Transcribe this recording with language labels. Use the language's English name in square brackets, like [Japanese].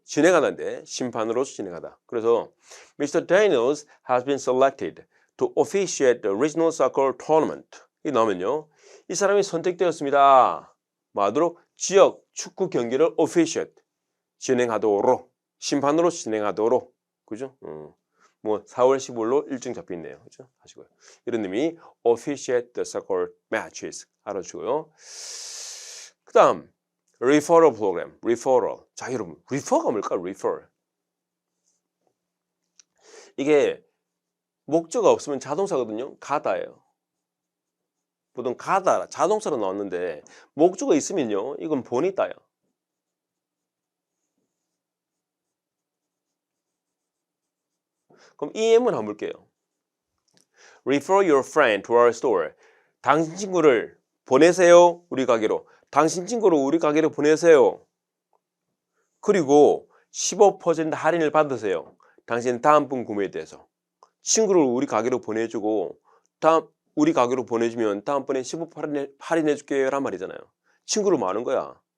[Korean] 진행하는데 심판으로서 진행하다. 그래서 Mr. [English] Daniels has been selected to officiate the regional soccer tournament. [Korean] 이 나오면요, 이 사람이 선택되었습니다. 말하도록 지역 축구 경기를 officiate 진행하도록 심판으로 진행하도록 그죠? 뭐 4월 15일로 일정 잡혀 있네요. 그죠? 하시고요. 이런 의미 [English] officiate the soccer matches [Korean] 알아주고요. 그다음 [English] referral program, referral. [Korean] 자, 여러분, refer가 뭘까? [English] refer. [Korean] 이게 목적어 없으면 자동사거든요. 가다예요. 보통 가다, 자동사로 나왔는데 목적어 있으면요, 이건 보냈다요. 그럼 이 예문 한번 볼게요. [English] Refer your friend to our store. [Korean] 당신 친구를 보내세요. 우리 가게로. 당신 친구를 우리 가게로 보내세요. 그리고 15% 할인을 받으세요. 당신 다음번 구매에 대해서. 친구를 우리 가게로 보내주고 우리 가게로 보내주면 다음번에 15% 할인해 줄게요 란 말이잖아요. 친구를 뭐 하는 거야?